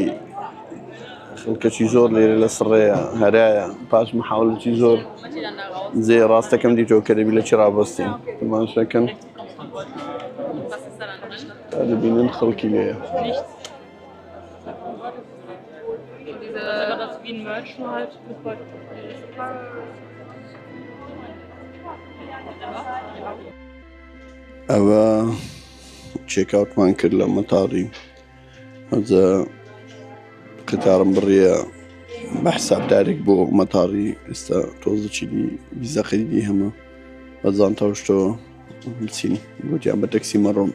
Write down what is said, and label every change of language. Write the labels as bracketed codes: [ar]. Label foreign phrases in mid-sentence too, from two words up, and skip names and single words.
[ku] خەڵکەکی زۆر لێرە لە سڕەیە هەرایە پاش محاولەتی زۆر جێ ڕاستەکەم دیتەوە کە دەبی لە چی ڕابەستین تماشاکەن تا دەبینن خەڵکی لێیە [de] Das wie ein Merch nur halt mit Gold. [ku] ئەوە چێکاوتمان کرد لە مەتاڕی ئەجا قتارم بڕیە بە حسابدارێک بۆ مەتاڕی ئێستا تۆزەکی ویزە خەریدی هەمە بەزان تەشتەوە بچین گوتیان بە تەکسی مەڕۆم